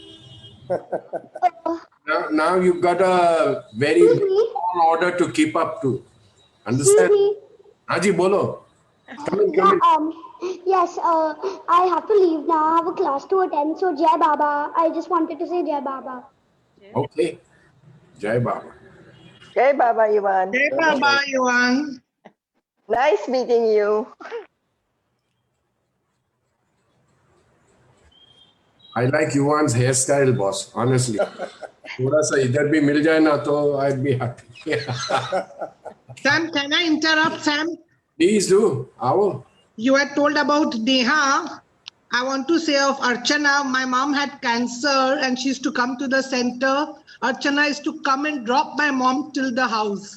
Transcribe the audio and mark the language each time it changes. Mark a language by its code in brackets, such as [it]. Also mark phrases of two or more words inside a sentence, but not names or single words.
[en] Now you've got a very tall order to keep up to. Understand? [hi] Haji, bolo. [en] Come in. Yes, I have to leave now. I have a class to attend. So, [hi] Jai Baba. [en] I just wanted to say [hi] Jai Baba. Okay. Jai Baba. Jai Baba Yuvan. [en] Hey, Baba, Yuvan. Nice meeting you. I like Yuvan's hairstyle, boss. Honestly. [hi] थोड़ा सा इधर भी मिल जाए ना तो [en] I'd be happy. Sam, can I interrupt, Sam? Please do. आओ. You had told about Neha. I want to say of Archana, my mom had cancer and she used to come to the center. Archana used to come and drop my mom till the house.